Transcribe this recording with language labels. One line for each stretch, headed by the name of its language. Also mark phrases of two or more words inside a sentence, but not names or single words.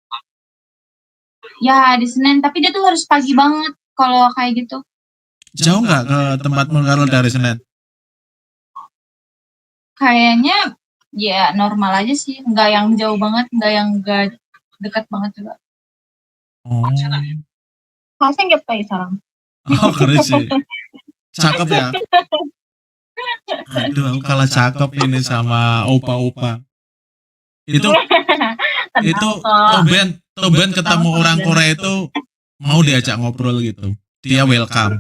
Indonesian: Ya di Senen, tapi dia tuh harus pagi banget kalau kayak gitu. Jauh nggak ke tempatmu kalau dari Senen? Kayaknya ya normal aja sih, nggak yang jauh banget, nggak dekat banget juga. Oh,
Korean: 잘생겼다 이 사람.
Indonesian: keren sih. Cakep ya. Aduh, aku kalah cakep ini sama opa-opa. Itu Kenal kok. tumben ketemu orang Korea itu mau diajak ngobrol gitu. Dia welcome.